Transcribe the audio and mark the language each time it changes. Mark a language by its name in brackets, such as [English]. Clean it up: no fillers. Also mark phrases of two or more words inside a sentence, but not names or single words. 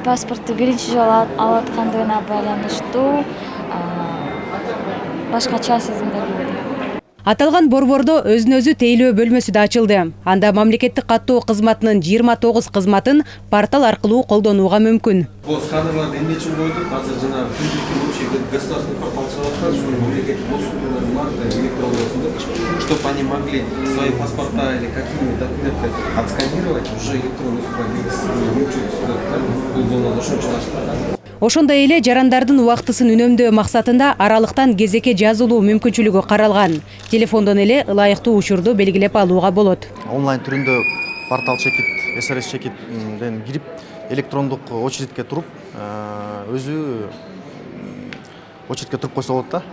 [Kyrgyz] Паспортту биринчи жолу алаткандыгына байланыштуу башкача сезимдер болду. Аталган борбордо өзүн-өзү тейлөө бөлмөсү да ачылды. Анда мамлекеттик каттоо кызматынын 29 кызматын портал аркылуу колдонууга мүмкүн. Бул сканерларды эмне үчүн койдук? Азыр жана [Russian] государственный портал [Kyrgyz] чыгып, ушул мамлекеттик услугаларды [Russian] чтобы они могли свои паспорта или какие-нибудь документы отсканировать, уже электронный [Kyrgyz] Ошондой эле жарандардын убактысын үнөмдөө максатында аралыктан кезекке жазылуу мүмкүнчүлүгү каралган. Телефондон эле ылайыктуу учурду белгилеп алууга болот. Онлайн түрүндө портал чекит, СРС чекиттен кирип, электрондук очередке туруп, өзү очередке туруп койсо болот да.